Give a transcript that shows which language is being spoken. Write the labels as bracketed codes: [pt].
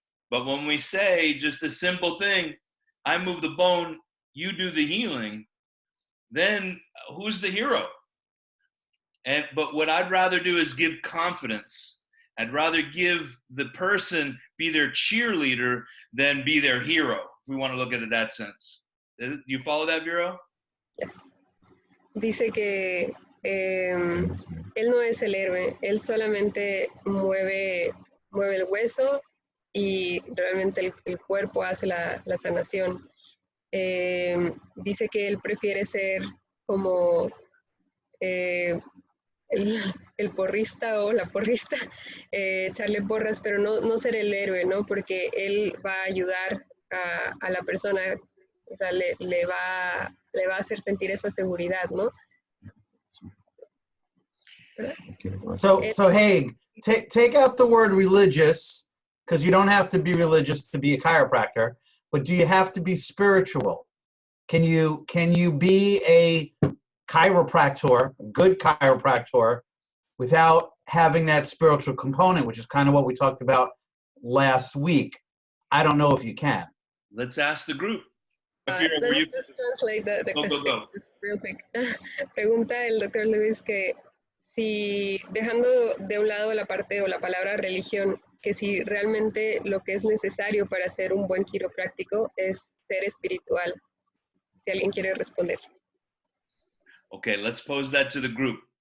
[en] But when we say just a simple thing, I move the bone, you do the healing, then who's the hero? But what I'd rather do is give confidence. I'd rather give the person, be their cheerleader than be their hero, if we want to look at it that sense. Do you follow that, Vero? Yes. [es] Dice que él no es el héroe, él solamente mueve el hueso y realmente el cuerpo hace la sanación. Dice que él prefiere ser como el porrista o la porrista, echarle porras, pero no ser el héroe, ¿no? Porque él va a ayudar a la persona, o sea, le va a hacer sentir esa seguridad, ¿no? [en] So Haig, take out the word religious, because you don't have to be religious to be a chiropractor, but do you have to be spiritual? Can you be a chiropractor, a good chiropractor, without having that spiritual component, which is kind of what we talked about last week? I don't know if you can. Let's ask the group. Let me just translate the question just real quick. [es] Pregunta el doctor Luis que si, dejando de un lado la parte o la palabra religión, que si realmente lo que es necesario para ser un buen quiropráctico es ser espiritual. Si alguien quiere responder. [en] Okay, let's pose that to the group.